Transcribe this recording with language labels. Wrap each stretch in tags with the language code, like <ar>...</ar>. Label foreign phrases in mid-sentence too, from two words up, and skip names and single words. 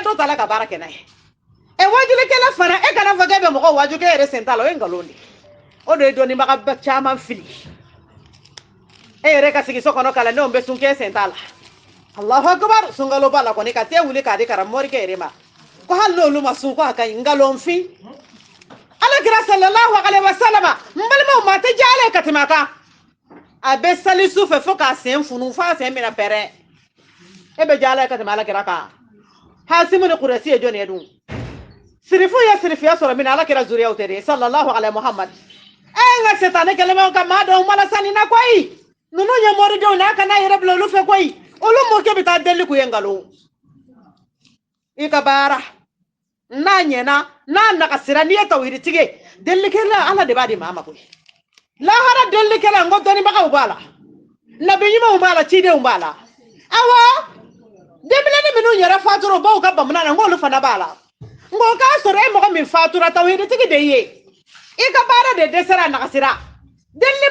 <bm>dɔ ta ala ka baara kɛ n'a ye wajuli kɛla fana kana fɔ k'e bɛ mɔgɔ wajuli kɛ yɛrɛ sen t'a la o ye nkalon de o de ye dɔnnibaga caman fili yɛrɛ ka sigi so kɔnɔ kalandenw bɛ sun k'e sen t'a la</bm> <ar>الله أكبر</ar> <bm>sunkalo b'a la kɔni ka te wuli k'a di karamɔgɔkɛ yɛrɛ ma ko hali n'olu ma sun ko a ka ɲi nkalonfin alakira</bm> <ar>صلى الله عليه وسلم</ar> <bm>mbalimaw ma tɛ diya ala ye ka tɛmɛ a kan a bɛ sali su fɛ fo k'a sen funu fo a sen bɛna pɛrɛn e bɛ diya ala ye ka tɛmɛ alakira kan Hasimu ni Kuresi ye jɔn ye dun sirifu ye sirifiya sɔrɔ min na alakira zuriyaw tɛ de</bm> <ar>صلى الله عليه محمد</ar> <bm>nka setane kɛlɛmɛw ka maa dɔw mana sanni na koyi ninnu ye mɔridenw n'a kana yɛrɛ bila olu fɛ koyi olu mɔkɛ bɛ taa deli k'u ye nkalon i ka baara n'a ɲɛna n'a nagasira n'i ye tawhiditigi ye delikɛla ala de b'a di maa ma koyi lahara delikɛla n ko dɔnnibagaw b'a la nabi ɲumanw b'a la cidenw b'a la awɔ denmisɛnnin minnu yɛrɛ fatura u baw ka bamana na n k'olu fana b'a la n ko k'a sɔrɔ e mɔgɔ min fatura tawhiditigi de ye i ka baara de dɛsɛra a nagasira delili</bm>